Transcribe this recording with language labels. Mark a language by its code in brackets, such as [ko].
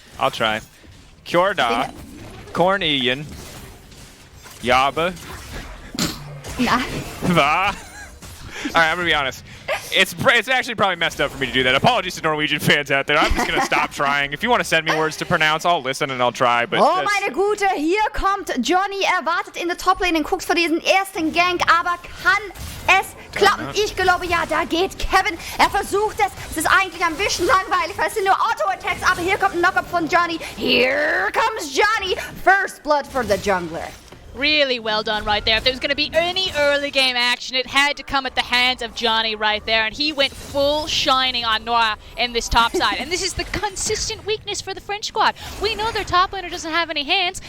[en] I'll try. Kjorda, Cornelian, Yaba, Nah. Va. All right, I'm gonna be honest. It's actually probably messed up for me to do that. Apologies to Norwegian fans out there. I'm just gonna stop trying. If you want to send me words to pronounce, I'll listen and I'll try. But [de] Oh meine Gute, hier kommt Johnny, wartet in der Toplane und guckt für diesen ersten Gank, aber kann es klappen? Ich glaube ja, da geht Kevin, versucht es. Es ist eigentlich ein bisschen langweilig, weil es sind nur Auto-Attacks, aber hier kommt ein Knock-up von Johnny. [en] Here comes Johnny, first blood for the jungler. Really well done right there. If there was going to be any early game action, it had to come at the hands of Johnny right there. And he went full shining on Noah in this top side. And this is the consistent weakness for the French squad. We know their top laner doesn't have any hands.